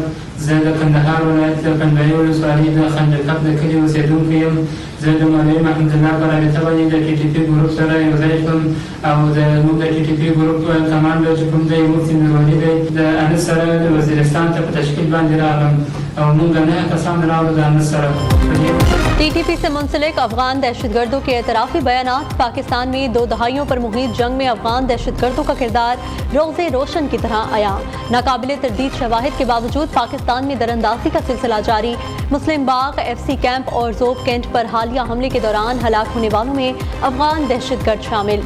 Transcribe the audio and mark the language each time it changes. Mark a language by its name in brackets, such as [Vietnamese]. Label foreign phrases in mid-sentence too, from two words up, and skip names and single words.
[Pashto] زه د کندهار ولایت د کندهاري ولسوالۍ د خنجرکب د کلي اوسېدونکی یم. زه د مولوي محمد الله په رابطه باندې د ټي ټي پي ګروپ سره یو ځای شوم او زموږ د ټي ټي پي ګروپ کمانډر چې کوم دی مفتي نورولي دی د انس سره د وزیرستان ته په تشکیل باندې راغلم او موږ 9 کسان راغلو د انس سره. [Urdu] ٹی ٹی پی سے منسلک افغان دہشتگردوں کے اعترافی بیانات. پاکستان میں 2 دہائیوں پر محیط جنگ میں افغان دہشتگردوں کا کردار روزِ روشن کی طرح آیا. ناقابلِ تردید شواہد کے باوجود پاکستان میں دراندازی کا سلسلہ جاری. مسلم باغ، FC کیمپ اور ژوب کینٹ پر حالیہ حملے کے دوران ہلاک ہونے والوں میں افغان دہشتگرد شامل.